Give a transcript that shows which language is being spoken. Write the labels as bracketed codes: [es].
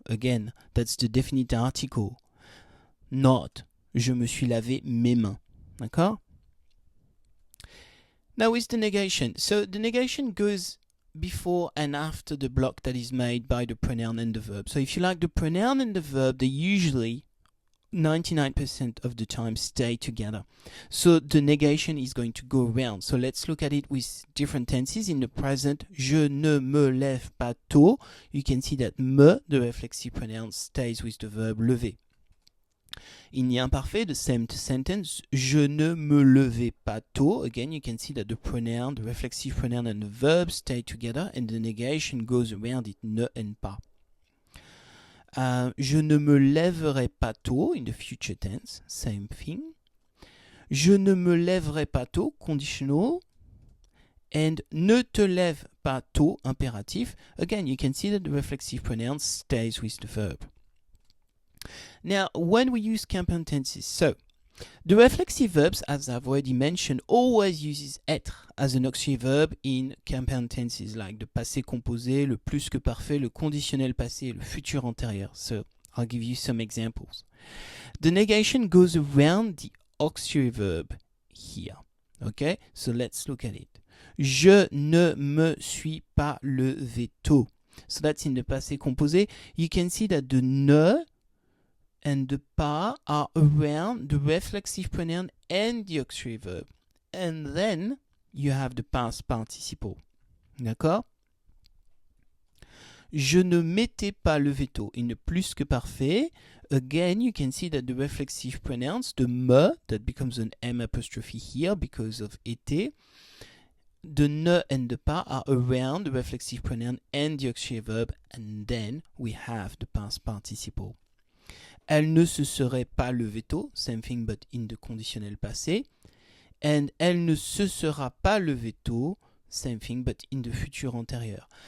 [en] Again, that's the definite article. [fr] Not je me suis lavé mes mains. D'accord? [en] Now with the negation. So the negation goes before and after the block that is made by the pronoun and the verb. So if you like the pronoun and the verb, they usually 99% of the time stay together. So the negation is going to go around. So let's look at it with different tenses. In the present, [fr] je ne me lève pas tôt. [en] You can see that me, the reflexive pronoun, stays with the verb lever. In the imparfait, the same sentence, [fr] je ne me levais pas tôt. [en] Again, you can see that the pronoun, the reflexive pronoun and the verb stay together and the negation goes around it, ne and pas. [fr] Je ne me lèverai pas tôt, [en] in the future tense, same thing. [fr] Je ne me lèverai pas tôt, conditional. And ne te lève pas tôt, impératif. [en] Again, you can see that the reflexive pronoun stays with the verb. Now, when we use compound tenses, so the reflexive verbs, as I've already mentioned, always uses être as an auxiliary verb in compound tenses, like the passé composé, le plus que parfait, le conditionnel passé, le futur antérieur. So I'll give you some examples. The negation goes around the auxiliary verb here. Okay, so let's look at it. [fr] Je ne me suis pas levé tôt. [en] So that's in the passé composé. You can see that the ne and the pas are around the reflexive pronoun and the auxiliary verb. And then you have the past participle. [fr] D'accord? Je ne m'étais pas levé tôt. [en] In the plus que parfait, again, you can see that the reflexive pronouns, the me, that becomes an M apostrophe here because of été, the ne and the pas are around the reflexive pronoun and the auxiliary verb, and then we have the past participle. [fr] Elle ne se serait pas levée tôt, [en] same thing but in the [fr] conditionnel passé. And elle ne se sera pas levée tôt, [en] same thing but in the [fr] futur antérieur.